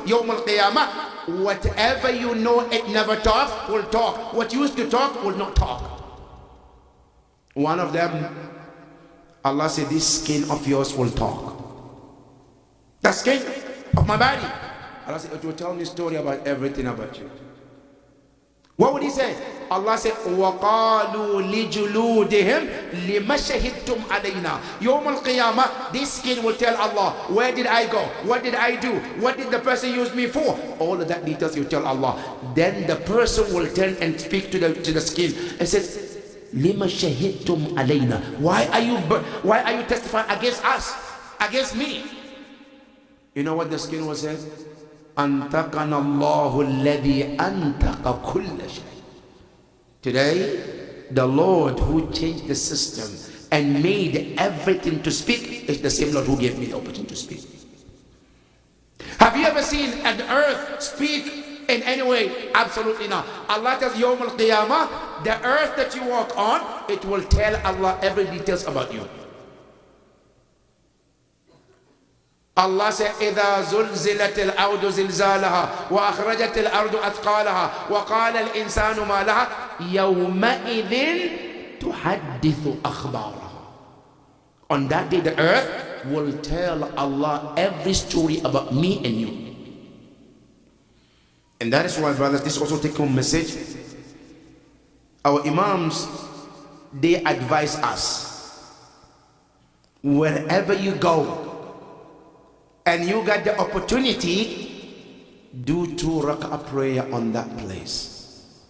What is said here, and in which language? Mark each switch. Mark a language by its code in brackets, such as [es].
[en] Yawm al-Qiyamah, whatever you know it never talks, will talk. What used to talk will not talk. One of them, Allah said, this skin of yours will talk. The skin of my body. Allah said, it will tell me a story about everything about you. What would He say? Allah said, [ar] وَقَالُوا لِجُلُودِهِمْ لِمَ شَهِدْتُمْ عَلَيْنَا. [en] Yawm al-Qiyamah, this skin will tell Allah, where did I go? What did I do? What did the person use me for? All of that details you tell Allah. Then the person will turn and speak to the skin and says, [ar] لِمَ شَهِدْتُمْ عَلَيْنَا. [en] Why are you testifying against us? Against me? You know what the skin will say? [ar] أَنْتَقَنَ اللَّهُ الَّذِي أَنْتَقَ كُلَّ شَيْءٍ. [en] Today, the Lord who changed the system and made everything to speak is the same Lord who gave me the opportunity to speak. Have you ever seen an earth speak in any way? Absolutely not. Allah tells Yawm al-Qiyamah, the earth that you walk on, it will tell Allah every details about you. Allah said, [ar] إِذَا زُلْزِلَتِ الْأَرْضُ زِلْزَالَهَا وَأَخْرَجَتِ الْأَرْضُ أَثْقَالَهَا وَقَالَ الْإِنسَانُ مَا لَهَا يَوْمَئِذٍ تُحَدِّثُ أَخْبَارَهَا. [en] On that day, the earth will tell Allah every story about me and you. And that is why, brothers, this also take home message. Our Imams, they advise us, wherever you go, and you got the opportunity, do 2 rak'ah prayer on that place.